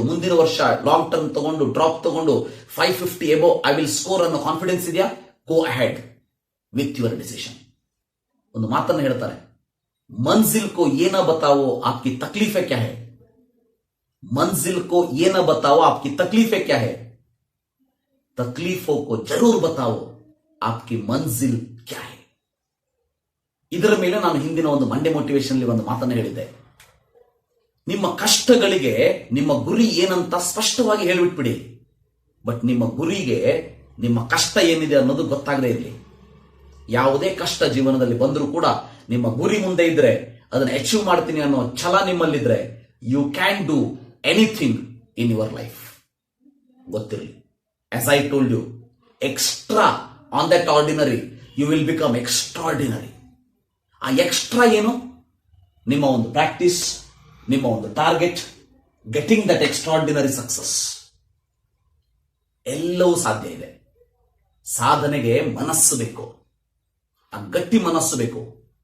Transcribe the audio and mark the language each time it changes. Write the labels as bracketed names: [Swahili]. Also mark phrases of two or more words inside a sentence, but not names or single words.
[Kannada] ಮುಂದಿನ ವರ್ಷ [English] long term [Kannada] ತಗೊಂಡು, ಡ್ರಾಪ್ ತಗೊಂಡು 550 [English] above I will score [Kannada] ಅನ್ನೋ ಕಾನ್ಫಿಡೆನ್ಸ್ ಇದೆಯಾ? [English] Go ahead with your decision. [Kannada] ಒಂದು ಮಾತನ್ನು ಹೇಳ್ತಾರೆ, [Hindi] मंज़िल को न बताओ आपकी तकलीफ़ें क्या हैं. मंज़िल को न बताओ आपकी तकलीफ़ें क्या हैं. तकलीफों को जरूर बताओ आपकी मंजिल क्या है. [Kannada] ಇದರ ಮೇಲೆ ನಾನು ಹಿಂದಿನ ಒಂದು [English] Monday motivation [Kannada] ಒಂದು ಮಾತನ್ನು ಹೇಳಿದ್ದೆ. ನಿಮ್ಮ ಕಷ್ಟಗಳಿಗೆ ನಿಮ್ಮ ಗುರಿ ಏನಂತ ಸ್ಪಷ್ಟವಾಗಿ ಹೇಳಿಬಿಟ್ಬಿಡಿ. ಬಟ್ ನಿಮ್ಮ ಗುರಿಗೆ ನಿಮ್ಮ ಕಷ್ಟ ಏನಿದೆ ಅನ್ನೋದು ಗೊತ್ತಾಗದೇ ಇರಲಿ. ಯಾವುದೇ ಕಷ್ಟ ಜೀವನದಲ್ಲಿ ಬಂದರೂ ಕೂಡ ನಿಮ್ಮ ಗುರಿ ಮುಂದೆ ಇದ್ರೆ, ಅದನ್ನು ಅಚೀವ್ ಮಾಡ್ತೀನಿ ಅನ್ನೋ ಛಲ ನಿಮ್ಮಲ್ಲಿದ್ರೆ, [English] You can do anything in your life. ಗೊತ್ತಿರಲಿ, as I told you, extra on that ordinary, you will become extraordinary. [Kannada] ಆ ಎಕ್ಸ್ಟ್ರಾ ಏನು? ನಿಮ್ಮ ಒಂದು ಪ್ರಾಕ್ಟೀಸ್, ನಿಮ್ಮ ಒಂದು ಟಾರ್ಗೆಟ್, [English] getting that extraordinary success. [Kannada] ಎಲ್ಲವೂ ಸಾಧ್ಯ ಇದೆ. ಸಾಧನೆಗೆ ಮನಸ್ಸು ಬೇಕು, ಆ ಗಟ್ಟಿ ಮನಸ್ಸು ಬೇಕು.